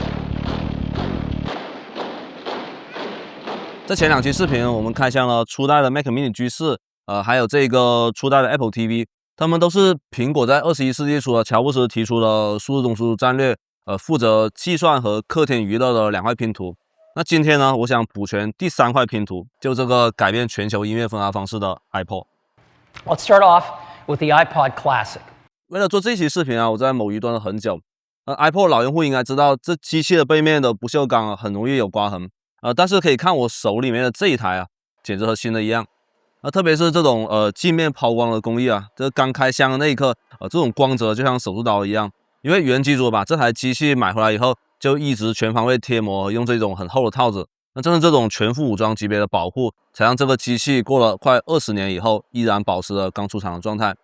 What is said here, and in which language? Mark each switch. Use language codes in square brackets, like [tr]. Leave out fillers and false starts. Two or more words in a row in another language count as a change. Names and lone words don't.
[zh] 在前2期視頻，我們開箱了初代的 Mac Mini G4，還有這個初代的 Apple TV， 它們都是蘋果在21世紀初的喬布斯提出的數字中樞戰略，負責計算和客廳娛樂的2塊拼圖。那今天呢，我想補全第3塊拼圖，就這個改變全球音樂分發方式的 iPod。 [en] Let's start off with the iPod Classic。 [zh] 为了做這期視頻啊，我在某魚蹲了很久。iPod 老用戶應該知道，這機器的背面的不鏽鋼啊，很容易有刮痕。但是可以看我手裡面的這一台啊，簡直和新的一樣。特別是這種鏡面拋光的工藝啊，這剛開箱的那一刻，這種光澤就像手術刀一樣。因為原機主把這台機器買回來以後，就一直全方位貼膜，用這種很厚的套子。那正是這種全副武裝級別的保護，才讓這個機器過了快20年以後，依然保持了剛出廠的狀態。